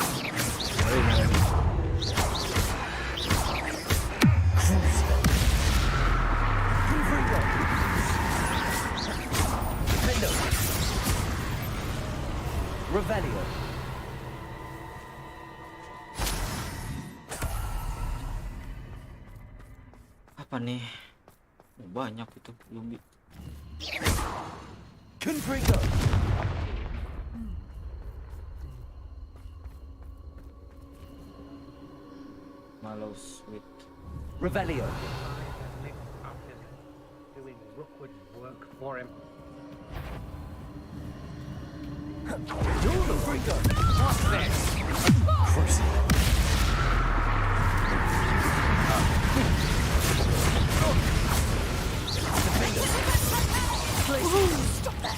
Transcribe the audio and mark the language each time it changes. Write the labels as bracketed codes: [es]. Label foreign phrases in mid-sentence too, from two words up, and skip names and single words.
[en] Revelio. [id] Apa nih? Banyak itu zombie. [en] Confringo. Mallow sweet. Revelio. Doing Rookwood's work for him. Confringo. What's this? Stop that!